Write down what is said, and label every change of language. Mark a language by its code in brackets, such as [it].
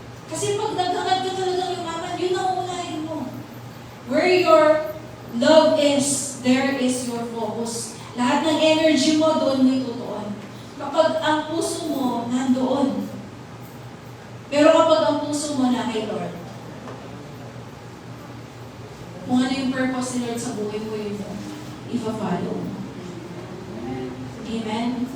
[tl] Kasi pag naghangad ka talaga yung amen, yun ang unahin mo. [en] Where your love is, there is your focus. [tl] Lahat ng energy mo, doon mo itutuon. Kapag ang puso mo, nandoon. Pero kapag ang puso mo na kay Lord, kung ano yung purpose ni Lord sa buhay mo, yun ipa-follow. Amen?